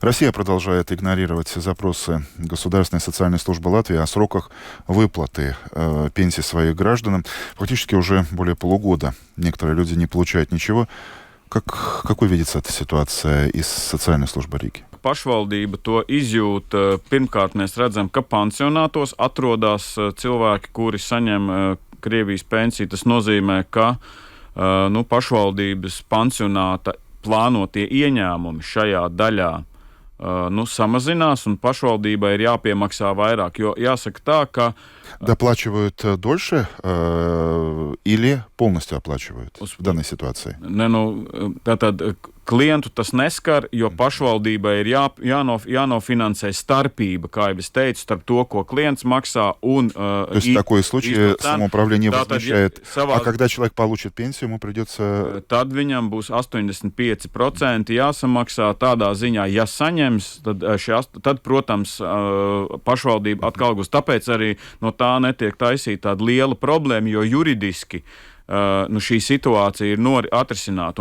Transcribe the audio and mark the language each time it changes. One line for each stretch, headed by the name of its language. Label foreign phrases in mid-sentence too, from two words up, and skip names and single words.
Russian: Россия продолжает игнорировать запросы Государственной социальной службы Латвии о сроках выплаты пенсий своих гражданам. Фактически уже более полугода некоторые люди не получают ничего. Какой видится эта ситуация из социальной службы Рīga?
Latvian: Pašvaldība to izjūt. Pirmkārt, mēs redzam, ka pansionātos atrodas cilvēki, kuri saņem Krievijas pensiju. Tas nozīmē, ka pašvaldības pansionāta plānotie ieņēmumi šajā daļā samazinās, un pašvaldībai ir jāpiemaksā vairāk. Jo jāsaka tā, ka
Russian: доплачивают дольше или полностью оплачивают в данной ситуации?
Latvian: Tātad klientu tas neskar, jo pašvaldībai ir jānofinansē starpība, kā jau es teicu, starp to, ko klients maksā un...
Russian: То есть в такой случае самоуправление возмещает. А когда человек получит пенсию, ему придется...
Latvian: Tad viņam būs 85% jāsamaksā tādā ziņā. Ja saņems, tad protams, pašvaldība atkal gūs. Tāpēc arī no tā netiek taisīta tāda liela problēma, jo juridiski šī situācija ir atrisināta.